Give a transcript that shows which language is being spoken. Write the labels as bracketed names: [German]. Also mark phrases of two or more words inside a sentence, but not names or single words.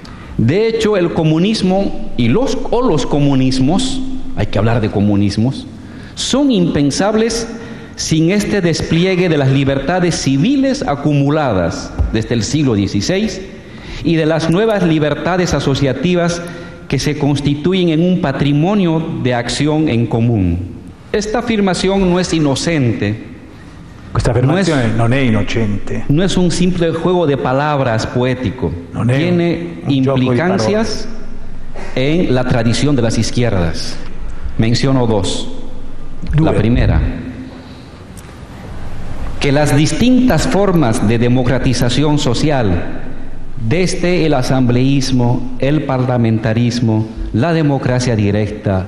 [Spanish] De hecho, el comunismo los comunismos, hay que hablar de comunismos, son impensables sin este despliegue de las libertades civiles acumuladas desde el siglo XVI y de las nuevas libertades asociativas que se constituyen en un patrimonio de acción en común. Esta afirmación no es inocente. [Italian] Questa affermazione non è innocente. [Spanish] No es un simple juego de palabras poético. Tiene implicancias en la tradición de las izquierdas. Menciono dos. La primera, que las distintas formas de democratización social, desde el asambleísmo, el parlamentarismo, la democracia directa,